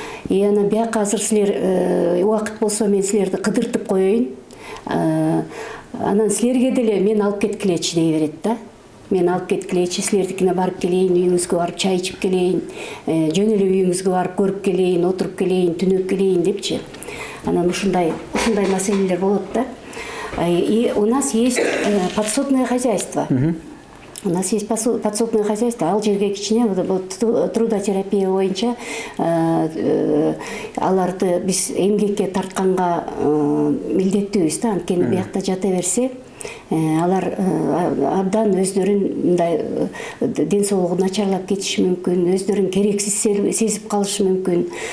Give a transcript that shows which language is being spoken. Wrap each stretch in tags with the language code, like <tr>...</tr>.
<ky>Анан бияка азыр силер убакыт болсо мен силерди кыдыртып коеюн. Анан силерге деле мен алып кеткилечи дей берет да. Мен алып кеткилечи, силердикине барып келейин, үйүңүзгө барып чай ичип келейин, жөн эле үйүңүзгө барып көрүп келейин, отуруп келейин, түнөп келейин депчи. Анан ушундай маселелер болот да.</ky> <ru>И у нас есть подсобное хозяйство. У нас есть подсобное хозяйство.</ru> <ky>Ал жерге кичине трудотерапия боюнча аларды биз эмгекке тартканга милдеттүүбүз да. Анткени биякта жата берсе, алар абдан өздөрүн мындай ден соолугу начарлап кетиши мүмкүн, өздөрүн керексиз сезип калышы мүмкүн.</ky>